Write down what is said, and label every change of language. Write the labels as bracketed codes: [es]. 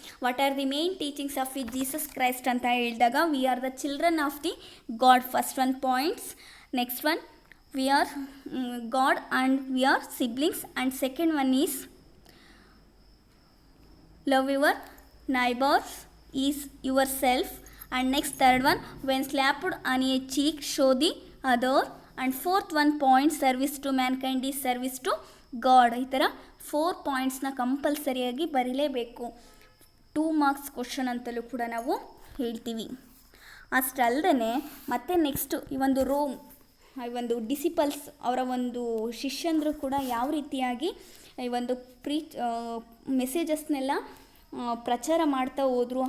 [en] what are the main teachings of Jesus Christ [kn] ಅಂತ ಹೇಳಿದಾಗ, [en] We are the children of the God, first one points. Next one, we are God and we are siblings. And second one is love your neighbours is yourself. And next third one, when slapped on a cheek show the other. And fourth one point, service to mankind is service to God. [kn] ಈ ಥರ 4 ಪಾಯಿಂಟ್ಸ್ನ ಕಂಪಲ್ಸರಿಯಾಗಿ ಬರೀಲೇಬೇಕು. 2 marks question ಅಂತಲೂ ಕೂಡ ನಾವು ಹೇಳ್ತೀವಿ. ಅಷ್ಟಲ್ಲದೆ ಮತ್ತೆ next ಈ ಒಂದು ಈ ಒಂದು ಡಿಸಿಪಲ್ಸ್ ಅವರ ಒಂದು ಶಿಷ್ಯಂದರು ಕೂಡ ಯಾವ ರೀತಿಯಾಗಿ ಈ ಒಂದು ಮೆಸೇಜಸ್ನೆಲ್ಲ ಪ್ರಚಾರ ಮಾಡ್ತಾ ಹೋದರು.